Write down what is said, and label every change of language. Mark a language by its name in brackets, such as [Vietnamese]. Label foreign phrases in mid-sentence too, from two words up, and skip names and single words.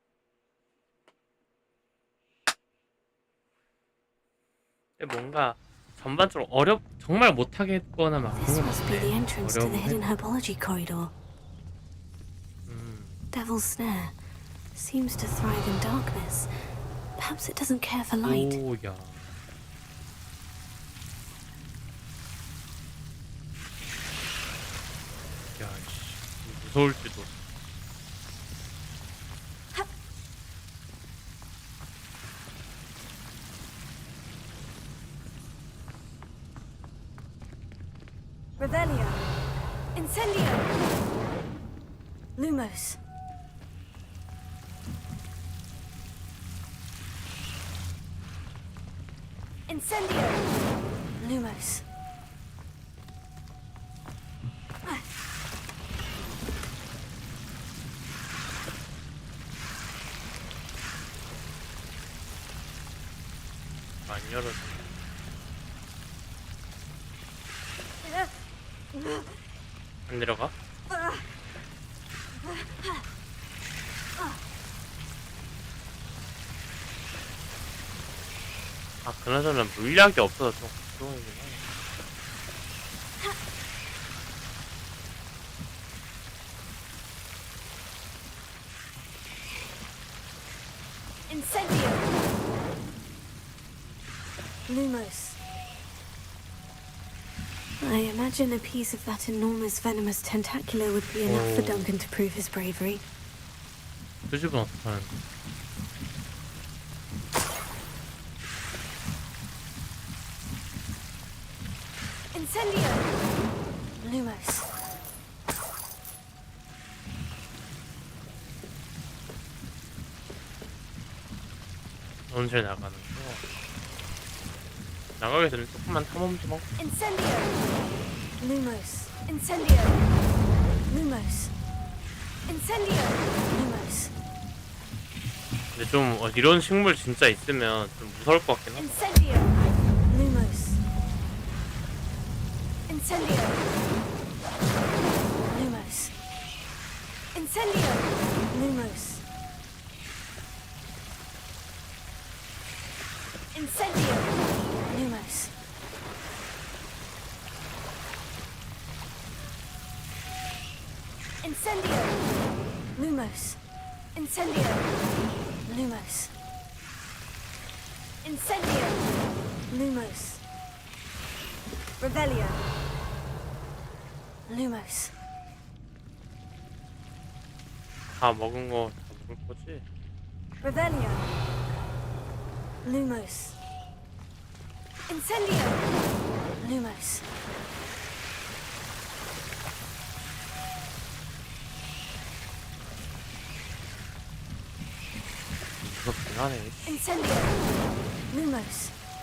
[Korean] 근데 뭔가 전반적으로 정말 못하게 했거나 막 [English] This [Korean] 그런 건 [English] must be the [Korean] 없네. [English] entrance to the [Korean] 어려운 [English] hidden herbology corridor. Devil's Snare seems to thrive in darkness. Perhaps it doesn't care for light. [Korean] 오야. 야, 씨, 무서울지도. [Latin] Revelio. Incendio. Lumos. Incendio. Lumos. [Korean] 안 열어져. 안 내려가? 아, 그나저나 물약이 없어서 좀 걱정이긴 하네. [Latin] Incendio. Lumos. [English] I imagine a piece of that enormous venomous tentacular would be enough for Duncan to prove his bravery. [Korean] 그 집은 어떡하는데? [Latin] Incendio. Lumos. [Korean] 언제 나가는 거? 나가게 되면 조금만 탐험 좀 하고. [Latin] Incendio. Lumos. Incendio. Lumos. Incendio. Lumos. [Korean] 근데 좀 이런 식물 진짜 있으면 좀 무서울 것 같긴 하다. [Latin] Incendio. Lumos. Incendio. Lumos. Incendio. Lumos. Incendio. Lumos. Incendio. Lumos. Incendio. Lumos. Incendio. Lumos. Revelio. Lumos. [Korean] 다 먹은 거 다 먹을 거지? [Latin] Revelio. Lumos. Incendio. Lumos. [Korean] 무섭긴 하네. [Latin] Incendio. Lumos.